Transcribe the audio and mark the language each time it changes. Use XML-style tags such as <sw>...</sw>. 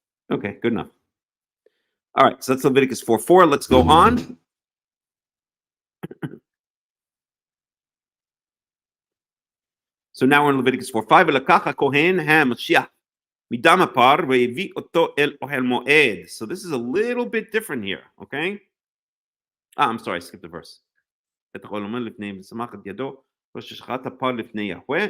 <en>Okay, good enough. All right, so that's Leviticus 4:4. Let's go on. So now we're in Leviticus 4:5.</en> <he>ולקח הכהן המשיח מדם הפר והביא אותו אל אוהל מועד.</he> <en>So this is a little bit different here, okay? I'm sorry, I skipped the verse.</en> <he>לפני ושמח את ידו ושחט הפר לפני יהוה.</he>